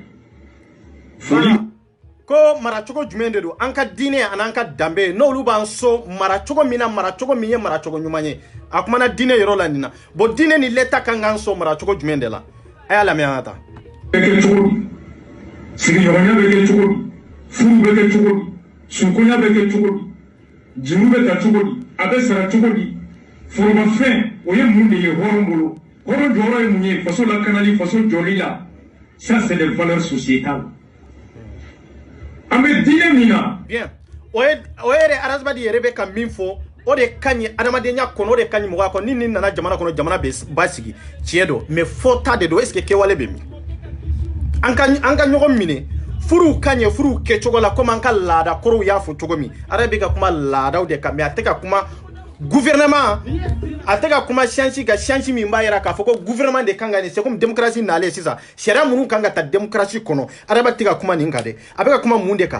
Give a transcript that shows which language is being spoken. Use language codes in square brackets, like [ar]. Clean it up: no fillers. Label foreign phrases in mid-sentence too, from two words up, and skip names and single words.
[bm] Voilà ko maracogo jumɛn de don an ka diinɛ an'an ka danbe n'olu b'an so maracogo min na maracogo min ye maracogo ɲuman ye a kumana diinɛ yɔrɔ la nin na bon diinɛ ni l'État kan k'an so maracogo jumɛn de la a y'a lamɛn an ka taa. Bɛ kɛ cogo di sigiɲɔgɔnya bɛ kɛ cogo di furu bɛ kɛ cogo di sunkonya bɛ kɛ cogo di jimu bɛ ta cogo di a bɛ sara cogo di foromafɛn o ye mun de ye hɔrɔn bolo hɔrɔn jɔyɔrɔ ye mun ye faso lakanali faso jɔli la [fr] ça c'est des valeurs sociétales [bm] an bɛ diinɛ min na. Bien o yɛrɛ arasba de yɛrɛ bɛ ka min fɔ o de ka ɲi adamadenya kɔnɔ o de ka ɲi mɔgɔya kɔnɔ ni nin nana jamana kɔnɔ jamana bɛ ba sigi tiɲɛ don mais fɔta de don [fr] est ce que [bm] kɛwale bɛ min an ka ɲɔgɔn minɛ. Furu ka ɲɛ furu kɛcogo la comme an ka laada kɔrɔw y'a fɔ cogo min ara bɛ ka kuma laadaw de kan mais a tɛ ka kuma gouvernement a tɛ ka kuma science ka science min b'a yira k'a fɔ ko gouvernement de kan ka nin [fr] c'est comme démocratie [bm] nalen sisan sariya minnu kan ka ta démocratie kɔnɔ ara bɛ tɛ ka kuma nin kan dɛ a bɛ ka kuma mun de kan